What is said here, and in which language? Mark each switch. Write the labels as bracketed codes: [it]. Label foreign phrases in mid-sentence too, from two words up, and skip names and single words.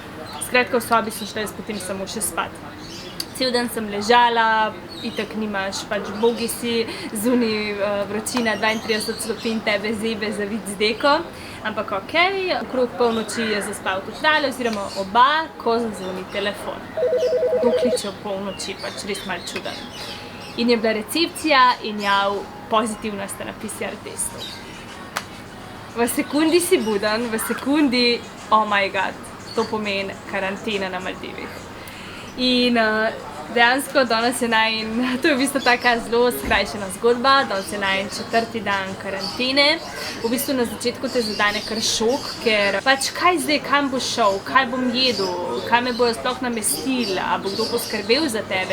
[sl] Skratka, v sobi sem šla jaz potem samo še spat. Cel dan sem ležala, itak nimaš, pač bogi si, zunaj vročina 32 stopinj, tebe zebe za vid z deko, ampak okej, okrog polnoči je zaspal tudi Rale, oziroma oba, ko zazvoni telefon. Kdo kliče ob polnoči, pač res malo čuden. In je bila recepcija in jav, pozitivna sta na PCR testu. V sekundi si buden, v sekundi, [en] oh my god, [sl] to pomeni karantena na Maldivih. In Dejansko danes je to je v bistvu taka zelo skrajšana zgodba, danes je najin 4. dan karantene. V bistvu na začetku te zadane kar šok, ker pač kaj zdaj, kam boš šel, kaj bom jedel, kaj me bojo sploh namestili, a bo kdo poskrbel za tebe.